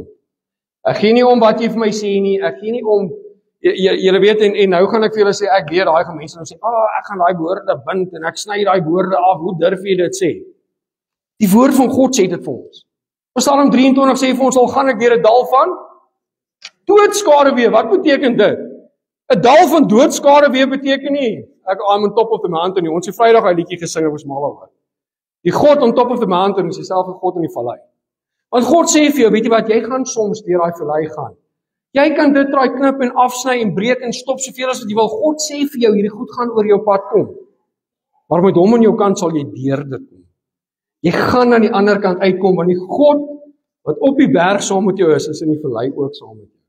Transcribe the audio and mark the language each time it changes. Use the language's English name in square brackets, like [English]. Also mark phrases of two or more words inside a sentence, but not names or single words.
[Afrikaans] Ek gee nie om wat jy vir my sê nie, ek gee nie om, julle weet, en nou gaan ek vir julle sê, ek leer daai mense en sê, ek gaan daai woorde bind, en ek sny daai woorde af, hoe durf jy dit sê? Die woord van God sê dit vir ons. Psalm 23 sê vir ons, al gaan ek deur 'n dal van doodskaduwee, wat beteken dit? 'n Dal van doodskaduwee beteken nie, [English] I'm on top of the mountain [Afrikaans] nie, ons het Vrydag hy liedjie gesing, ek was mal oor. Die God [English] on top of the mountain [Afrikaans] is dieselfde God in die vallei. Want God sê vir jou, weet jy wat, jy gaan soms deur daai vallei gaan. Jy kan dit draai knip en afsny en breek en stop soveel as wat jy wil. God sê vir jou, hierdie goed gaan oor jou pad kom. Maar met hom aan jou kant sal jy deur dit kom. Jy gaan aan die ander kant uitkom, want die God wat op die berg saam met jou is in die vallei ook saam met jou.